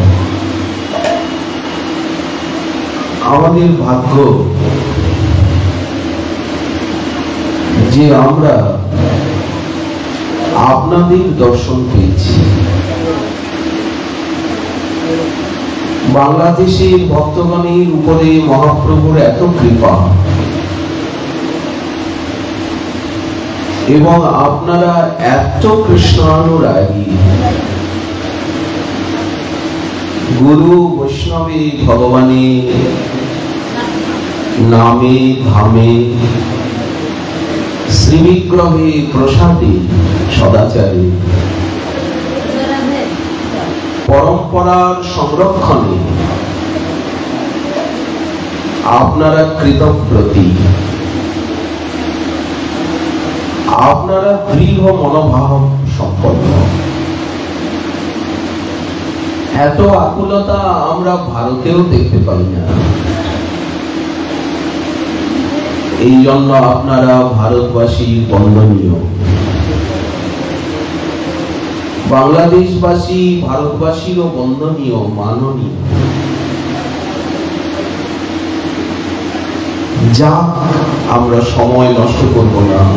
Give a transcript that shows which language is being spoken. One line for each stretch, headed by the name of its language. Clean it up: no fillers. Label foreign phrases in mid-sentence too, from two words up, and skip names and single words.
Bangla: আমাদের ভাগ্য যে আমরা আপনাদের দর্শন পেয়েছি বাংলাদেশের ভক্তগণের উপরে মহাপ্রভুর এত কৃপা এবং আপনারা এত কৃষ্ণানুরাগী গুরু বৈষ্ণবে ভগবানে নামে ধামে শ্রীবিগ্রহে প্রসাদে সদাচারে পরম্পরার সংরক্ষণে আপনারা কৃতপ্রতি আপনারা দৃঢ় মনোভাব সম্পন্ন এত আকুলতা আমরা ভারতেও দেখতে পাই না এই জন্য আপনারা ভারতবাসী বন্দনীয় বাংলাদেশবাসী ভারতবাসীরও বন্দনীয় মাননীয় যা আমরা সময় নষ্ট করব না